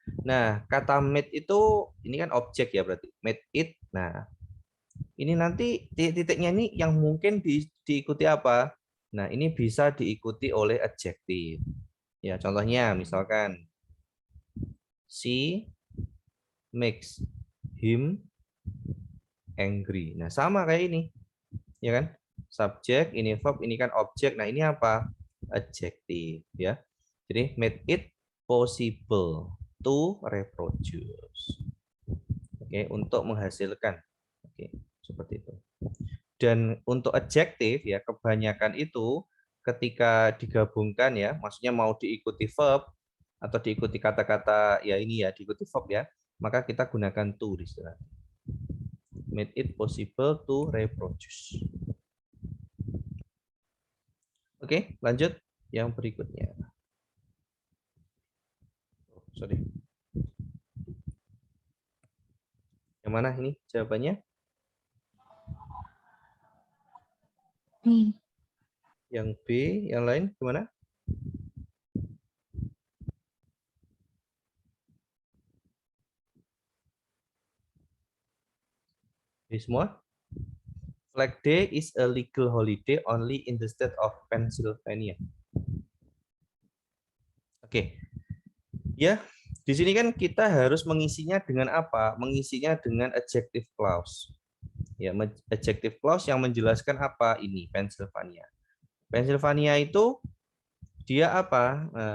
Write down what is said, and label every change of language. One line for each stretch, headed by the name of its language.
Indonesian: Nah, kata made itu ini kan objek ya berarti.
English: Made it.
Indonesian: Nah, ini nanti titik-titiknya ini yang mungkin diikuti apa? Nah, ini bisa diikuti oleh adjektif. Ya, contohnya misalkan
English: she makes him angry.
Indonesian: Nah, sama kayak ini. Ya kan? Subjek, ini verb, ini kan objek. Nah, ini apa? Adjektif, ya.
English: Jadi made it possible to reproduce.
Indonesian: Oke, untuk menghasilkan. Oke, seperti itu. Dan untuk adjektif ya, kebanyakan itu ketika digabungkan ya, maksudnya mau diikuti verb atau diikuti kata-kata ya ini ya, diikuti verb ya, maka kita gunakan to di sana.
English: Made it possible to reproduce.
Indonesian: Oke, lanjut yang berikutnya.
English: Sorry.
Indonesian: Yang mana ini jawabannya? B. Yang B, yang lain gimana? Ini semua?
English: Flag Day is a legal holiday only in the state of Pennsylvania.
Indonesian: Oke. Ya, di sini kan kita harus mengisinya dengan apa? Mengisinya dengan adjective clause. Ya, adjective clause yang menjelaskan apa ini Pennsylvania. Pennsylvania itu dia apa?